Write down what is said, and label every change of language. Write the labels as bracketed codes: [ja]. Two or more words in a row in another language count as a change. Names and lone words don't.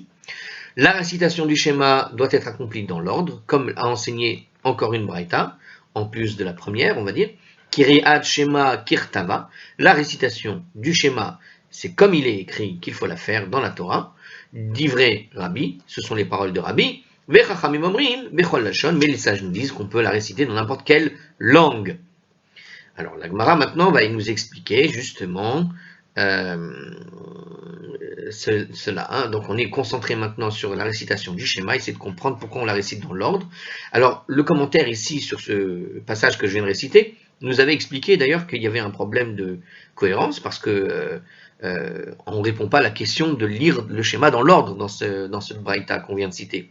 [fr] La récitation du Shema doit être accomplie dans l'ordre, comme a enseigné encore une braïta, en plus de la première, on va dire. [he] קריאת שמע ככתבה, [fr] la récitation du Shema, c'est comme il est écrit qu'il faut la faire dans la Torah. [he] דברי רבי, [fr] ce sont les paroles de Rabbi. [he] וחכמים אומרים, בכל לשון, [fr] mais les sages nous disent qu'on peut la réciter dans n'importe quelle langue. Alors la Gemara maintenant va nous expliquer justement cela, hein. Donc on est concentré maintenant sur la récitation du Shema, essayer de comprendre pourquoi on la récite dans l'ordre. Alors le commentaire ici sur ce passage que je viens de réciter nous avait expliqué d'ailleurs qu'il y avait un problème de cohérence parce que on ne répond pas à la question de lire le schéma dans l'ordre dans ce braïta qu'on vient de citer.